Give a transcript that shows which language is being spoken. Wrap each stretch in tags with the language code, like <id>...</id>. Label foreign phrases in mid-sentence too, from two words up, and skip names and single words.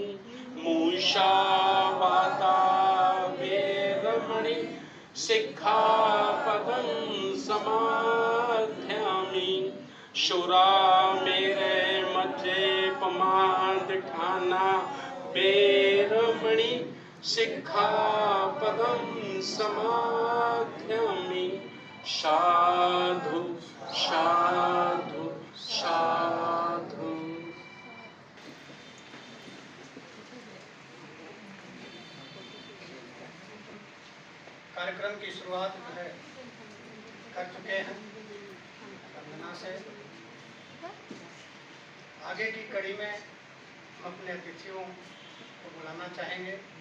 <pi>मूषावादा वेरमणि सिक्खापदं समाध्यामि शुरामेरे मज्जेपमाद ठाना वेरमणि सिक्खापदं समाध्यामि साधु साधु साधु।</pi> <hi>कार्यक्रम की शुरुआत जो है कर चुके हैं वंदना से। आगे की कड़ी में हम अपने अतिथियों को बुलाना चाहेंगे।</hi>